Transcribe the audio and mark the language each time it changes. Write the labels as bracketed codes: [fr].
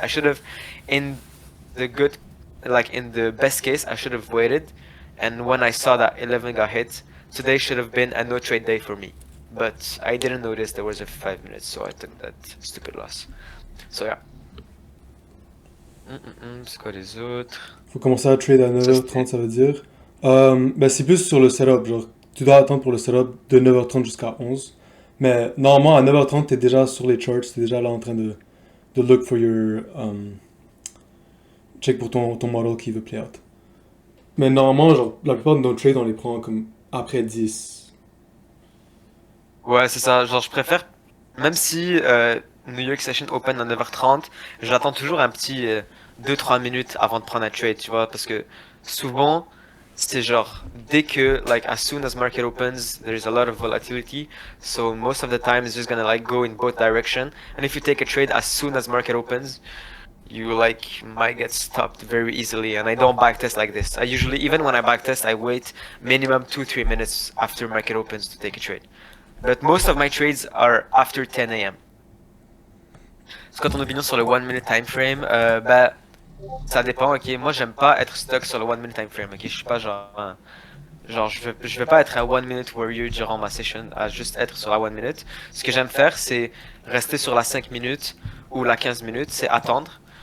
[en] I should have, in the good, like in the best case, I should have waited, and when I saw that 11 got hit, today should have been a no trade day for me. But I didn't notice there was a 5 minutes, so I took that stupid loss. So yeah. [fr] C'est quoi les autres? Faut commencer à trade à 9h30, ça veut dire. C'est plus sur le setup, genre tu dois attendre pour le setup de 9h30 jusqu'à 11. Mais normalement à 9h30 t'es déjà sur les charts, t'es déjà là en train de look for your check pour ton model qui veut play out. Mais normalement, genre la plupart de nos trades on les prend comme après 10. Ouais, c'est ça. Genre, je préfère, même si New York Session open à 9h30, j'attends toujours un petit 2-3 minutes avant de prendre un trade, tu vois, parce que souvent, c'est genre, dès que, [en] like, as soon as market opens, there's a lot of volatility, so most of the time it's just gonna, like, go in both direction, and if you take a trade as soon as market opens, you, like, might get stopped very easily, and I don't backtest like this. I usually, even when I backtest, I wait minimum 2-3 minutes after market opens to take a trade. But most of my trades are after 10 a.m. [fr] C'est quoi ton opinion sur le 1 minute time frame? Bah, ça dépend, ok. Moi, j'aime pas être stuck sur le 1 minute time frame, ok. Je suis pas genre, genre, je veux pas être un 1 minute warrior durant ma session, à juste être sur la 1 minute. Ce que j'aime faire, c'est rester sur la 5 minutes ou la 15 minutes, c'est attendre.